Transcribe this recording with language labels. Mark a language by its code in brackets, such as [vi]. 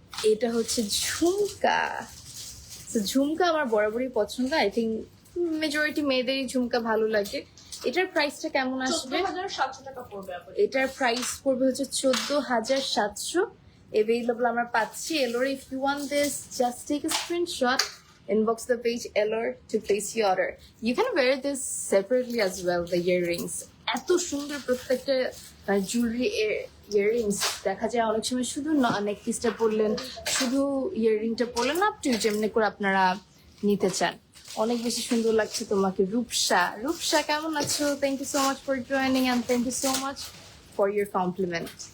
[bn] এটা হচ্ছে ঝুমকা। তো ঝুমকা আমার বরাবরই পছন্দ। [en] I think [bn] মেজরিটি মেয়েদেরই ঝুমকা ভালো লাগে। এটার প্রাইসটা কেমন আসবে? 14,700 টাকা পড়বে আপু। এটার প্রাইস পড়বে হচ্ছে 14,700। Available আমরা পাচ্ছি এলোর। [en] If you want this, just take a screenshot, inbox the page Elor to place your order. You can wear this separately as well, the earrings. [bn] এত সুন্দর প্রত্যেকটা জুয়েলারি ইয়াররিংস। দেখা যায় অনেক সময় শুধু নেক পিসটা পরলেন, শুধু ইয়াররিংটা পরলেন, আপ টু যেমনি করে আপনারা নিতে চান। অনেক বেশি সুন্দর লাগছে তোমাকে রূপসা। রূপসা কেমন আছো? [en] Thank you so much for joining and thank you so much for your compliment.